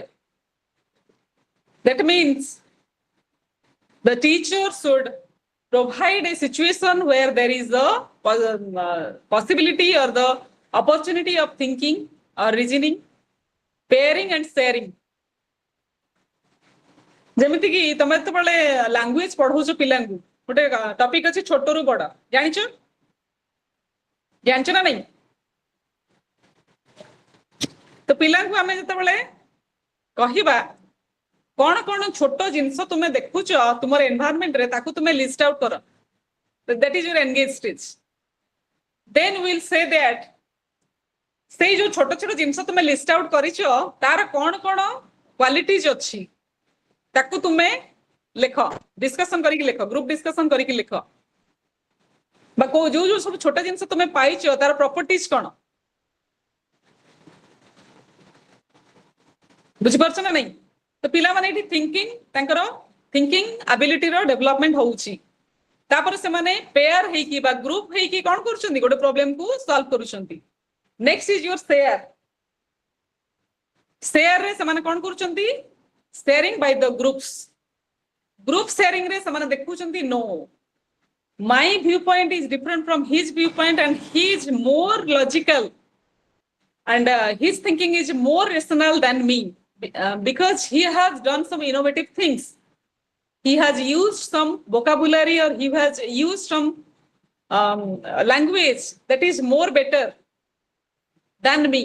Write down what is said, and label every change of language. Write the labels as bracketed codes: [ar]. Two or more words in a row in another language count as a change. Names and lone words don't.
[en] That means the teacher should provide a situation where there is a possibility or the opportunity of thinking or reasoning, pairing and sharing. [or] ଯେମିତି କି ତମେ ଯେତେବେଳେ ଲାଙ୍ଗୁଏଜ ପଢଉଛ ପିଲାଙ୍କୁ ଗୋଟେ ଟପିକ ଅଛି ଛୋଟରୁ ବଡ ଜାଣିଛ ଜାଣିଛ ନା ନାଇଁ ତ ପିଲାଙ୍କୁ ଆମେ ଯେତେବେଳେ କହିବା କଣ କଣ ଛୋଟ ଜିନିଷ ତୁମେ ଦେଖୁଛ ତୁମର ଏନଭାୟରନମେଣ୍ଟ ରେ ତାକୁ ତୁମେ [en] list out [or] କର [en] that is your engage stage then we'll say that [or] ସେଇ ଯୋଉ ଛୋଟ ଛୋଟ ଜିନିଷ ତୁମେ [en] list out [or] କରିଛ ତାର କଣ କଣ କ୍ୱାଲିଟିଜ ଅଛି ତାକୁ ତୁମେ ଲେଖ ଡିସ୍କସନ କରିକି ଲେଖ [en] group discussion [or] କରିକି ଲେଖ বা ଯୋଉ ଯୋଉ ସବୁ ଛୋଟ ଜିନିଷ ତୁମେ ପାଇଛ ତାର ପ୍ରପର୍ଟିଜ କଣ ବୁଝିପାରୁଛ ନା ନାଇଁ ତ ପିଲାମାନେ ଏଠି [en] thinking ability development [or] ହଉଛି ତାପରେ ସେମାନେ ପେୟାର ହେଇକି ବା ଗ୍ରୁପ ହେଇକି କଣ କରୁଛନ୍ତି ଗୋଟେ [en] problem solve [or] କରୁଛନ୍ତି [en] next is your [or] ସେୟାର ରେ ସେମାନେ କଣ କରୁଛନ୍ତି [en] sharing by the group sharing [or] ରେ ସେମାନେ ଦେଖୁଛନ୍ତି [en] नो my viewpoint is different from his viewpoint and he is more logical and his thinking is more rational than me because he has done some innovative things. He has used some vocabulary or he has used some language that is more better than me.